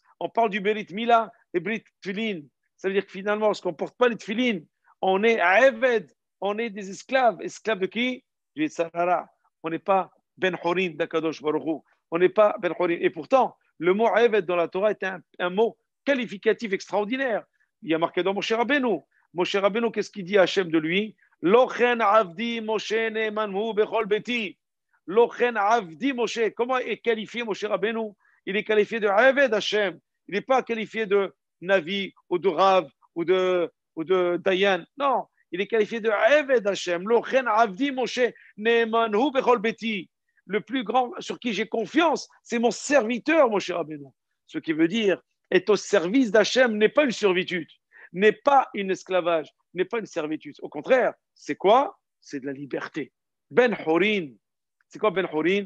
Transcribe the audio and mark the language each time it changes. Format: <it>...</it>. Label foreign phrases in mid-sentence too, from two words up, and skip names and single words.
<fr>On parle du Berit Mila et Berit Tfilin. Ça veut dire que finalement, lorsqu'on ne porte pas les Tfilin, on est à Eved, on est des esclaves. Esclaves de qui? Du Yetzarara. On n'est pas</fr> <he>בן חורין</he> <fr>d'</fr> <he>הקדוש ברוך הוא.</he> <fr>On n'est pas</fr> <he>בן חורין.</he> <fr>Et pourtant, le mot Eved dans la Torah est un mot qualificatif extraordinaire. Il y a marqué dans Moshe Rabbeinu. Moshe Rabbeinu, qu'est-ce qu'il dit à Hachem de lui?</fr> <he>לא כן עבדי משה נאמן הוא בכל ביתי. לא כן עבדי משה.</he> <fr>Comment est qualifié Moshe Rabbeinu? Il est qualifié de</fr> <he>עבד השם.</he> <fr>Il n'est pas qualifié de Navi ou de Rav ou de Dayan. Non, il est qualifié de</fr> <he>עבד השם. לא כן עבדי משה נאמן הוא בכל ביתי.</he> <fr>Le plus grand sur qui j'ai confiance, c'est mon serviteur Moshe Rabbeinu. Ce qui veut dire Être au service d'Hachem n'est pas une servitude, n'est pas une esclavage, n'est pas une servitude. Au contraire, c'est quoi? C'est de la liberté.</fr> <he>בן חורין.</he> <fr>C'est quoi</fr> <he>בן חורין?</he>